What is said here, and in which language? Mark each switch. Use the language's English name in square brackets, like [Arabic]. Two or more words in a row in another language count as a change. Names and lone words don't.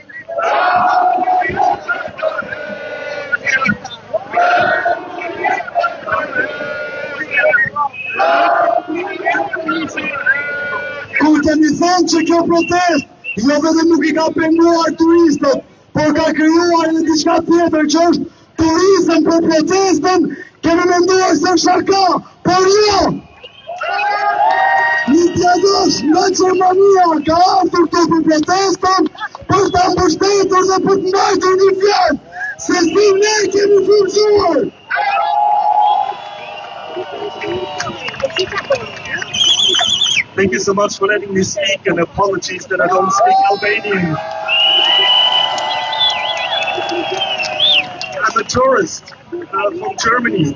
[Albanian] Kur kemi thënë që kjo protest jo vetëm nuk i ka penguar turistët, por ka krijuar edhe diçka tjetër që është turizëm për protestën, kemi menduar se shaka, Por jo! Një djadosh nga Gjermania ka ardhur këtu për protestën për ta mbështetur dhe për të mbajtur një fjalë se si ne kemi frymëzuar. [English] Thank you so much for letting me speak, and apologies that I don't speak Albanian. I'm a tourist from Germany.